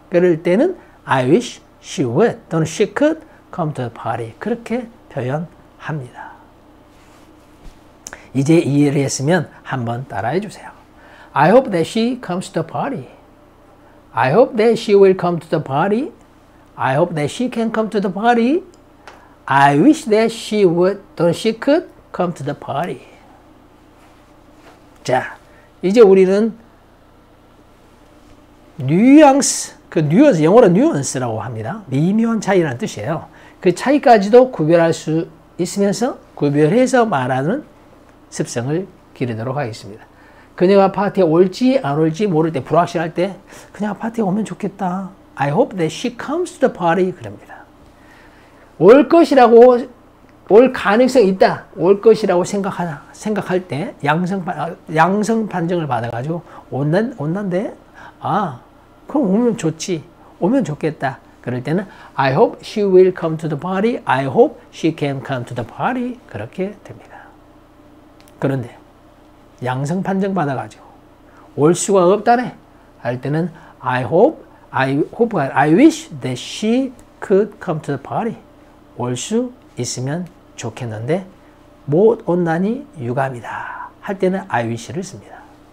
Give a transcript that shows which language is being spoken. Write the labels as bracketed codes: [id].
[ko] 그럴 때는 [en] I wish she would [ko] 또는 [en] she could come to the party [ko] 그렇게 표현합니다. 이제 이해를 했으면 한번 따라해 주세요. [en] I hope that she comes to the party. I hope that she will come to the party. I hope that she can come to the party. I wish that she would [ko] 또는 [en] she could come to the party. [ko] 자, 이제 우리는 뉘앙스, 뉘앙스, 영어로 뉘앙스라고 합니다. 미묘한 차이라는 뜻이에요. 그 차이까지도 구별할 수 있으면서 구별해서 말하는 습성을 기르도록 하겠습니다. 그녀가 파티에 올지 안 올지 모를 때, 불확실할 때 그녀가 파티에 오면 좋겠다. [en] I hope that she comes to the party [ko] 그럽니다. 올 것이라고, 올 가능성이 있다. 올 것이라고 생각할 때 양성 판정을 받아가지고 온단데 그럼 오면 좋지. 오면 좋겠다. 그럴 때는 [en] I hope she will come to the party. I hope she can come to the party. [ko] 그렇게 됩니다. 그런데 양성 판정 받아가지고 올 수가 없다네 할 때는 [en] I wish that she could come to the party. [ko] 올 수 있으면 좋겠는데 못 온다니 유감이다 할 때는 I wish를 씁니다.